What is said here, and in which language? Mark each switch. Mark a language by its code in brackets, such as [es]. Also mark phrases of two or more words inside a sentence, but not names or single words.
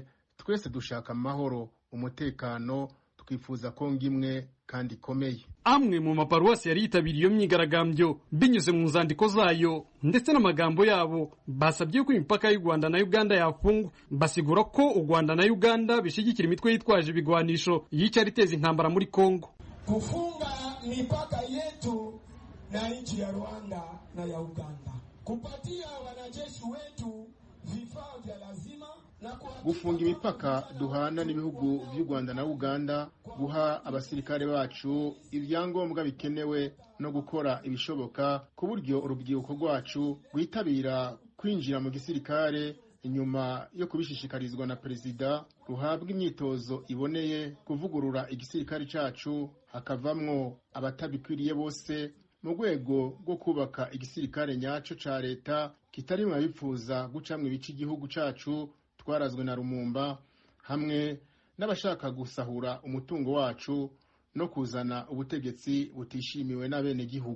[rn] Twese dushaka amahoro, umutekano, twifuza Kongo imwe kandi ikomeye. Amwe mu maparuwasi yari yitabiriye iyo myigaragambyo binyuze mu nzandiko zayo ndetse n'amagambo yabo basabye ko imipaka y'u Rwanda na Uganda yafungwa. Basigura ko u Rwanda na Uganda bishigikira imitwe yitwaje ibigwanisho yicara iteza intambara muri Kongo. [sw] Kufunga mipaka yetu na nchi ya Rwanda na ya Uganda, kupatia wanajeshi wetu vifaa vya lazima, [rn] gufunga imipaka duhana n'ibihugu by'u Rwanda na Uganda, guha abasirikare bacu ibyangombwa bikenewe no gukora ibishoboka ku buryo urubyiruko rwacu rwitabira kwinjira mu gisirikare inyuma yo kubishishikarizwa na perezida, ruhabwa imyitozo iboneye, kuvugurura igisirikare cyacu hakavamwo abatabikwiriye bose, mu rwego rwo kubaka igisirikare nyaco ca leta kitarimwe abipfuza gucamwa ibice igihugu cyacu twarazwe na Rumumba, hamwe n'abashaka gusahura umutungo wacu no kuzana ubutegetsi butishimiwe n'abene gihugu.